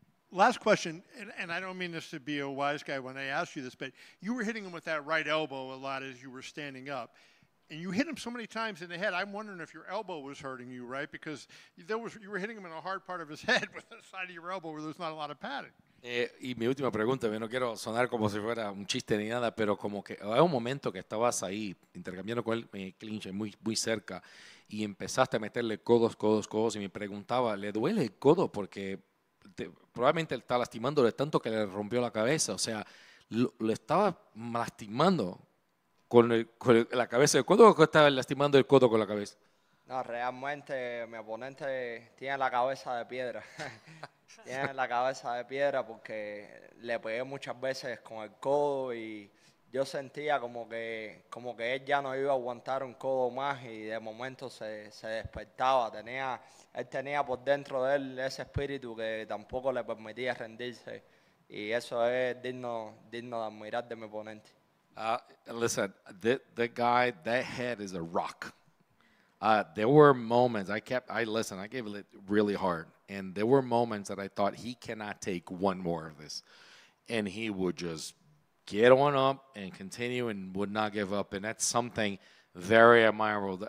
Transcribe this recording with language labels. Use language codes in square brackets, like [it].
[en] Last question, and I don't mean this to be a wise guy when I ask you this, but you were hitting him with that right elbow a lot as you were standing up. And you hit him so many times in the head, I'm wondering if your elbow was hurting you, right? Because you were hitting him in a hard part of his head with the side of your elbow where there's not a lot of padding. [es] Y mi última pregunta, yo no quiero sonar como si fuera un chiste ni nada, pero como que hay un momento que estabas ahí intercambiando con él en clinch muy cerca y empezaste a meterle codos y me preguntaba, ¿le duele el codo? Porque probablemente él está lastimándole tanto que le rompió la cabeza, o sea, lo estaba lastimando con la cabeza del codo o estaba lastimando el codo con la cabeza. No, realmente mi oponente tiene la cabeza de piedra. Tiene la cabeza de piedra porque le pegué muchas veces con el codo y yo sentía como que él ya no iba a aguantar un codo más y de momento se despertaba. Él tenía por dentro de él ese espíritu que tampoco le permitía rendirse y eso es digno de admirar de mi oponente. [en] Listen, that guy, that head is a rock. There were moments I gave it really hard, and there were moments that I thought he cannot take one more of this, and he would just get on up and continue and would not give up, and that's something very admirable.